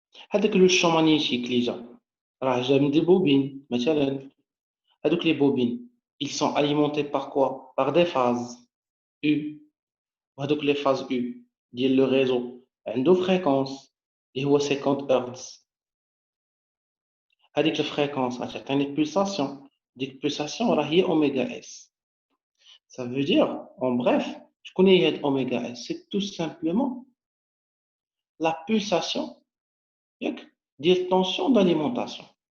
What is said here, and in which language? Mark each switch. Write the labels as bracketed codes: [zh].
[ar] هذاك لو champ magnétique اللي جا راه جا من دي بوبين مثلا. [fr] هذوك les bobines, ils sont alimentés par quoi? Par des phases U. وهذوك les phases U ديال le réseau عنده fréquence اللي هو 50 Hz. [ar] هذيك الفريكونس غتعطيني pulsation. ديك pulsation راه هي اوميغا اس. [fr] Ça veut dire, en bref, je connais oméga S, c'est tout simplement la pulsation de tension d'alimentation.